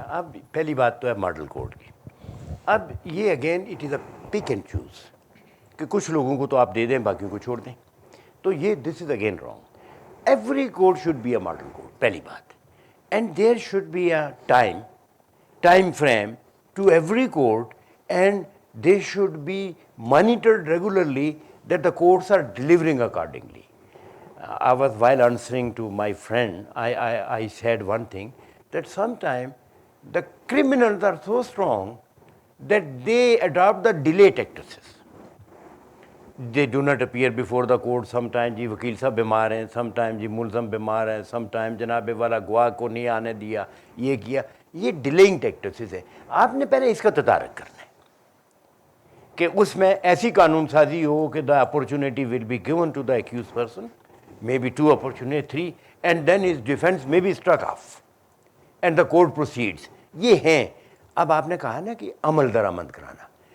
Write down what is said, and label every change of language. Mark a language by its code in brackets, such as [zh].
[hi] अब पहली बात तो है मॉडल कोड की। अब ये again [en] it is a pick and choose [hi] कि कुछ लोगों को तो आप दे दें, बाकियों को छोड़ दें, तो ये [en] This is again wrong. Every code should be a model code, [hi] पहली बात, [en] And there should be a time frame to every code, and they should be monitored regularly that the codes are delivering accordingly. I was while answering to my friend, I said one thing, that sometimes the criminals are so strong that they adopt the delay tactics. They do not appear before the court. [hi] Sometimes जी वकील साहब बीमार हैं, sometimes जी मुलज़म बीमार हैं, sometimes जनाबे वाला गवाह को नहीं आने दिया, ये किया। ये डिलेइंग टैक्टिक्स है। आपने पहले इसका तदारक करना है कि उसमें ऐसी कानून साजी हो कि [en] the opportunity will be given to the accused person, maybe 2 opportunity, 3, and then his defense may be struck off and the court proceeds. [hi] ये हैं। अब आपने कहा ना कि अमल दरामद कराना,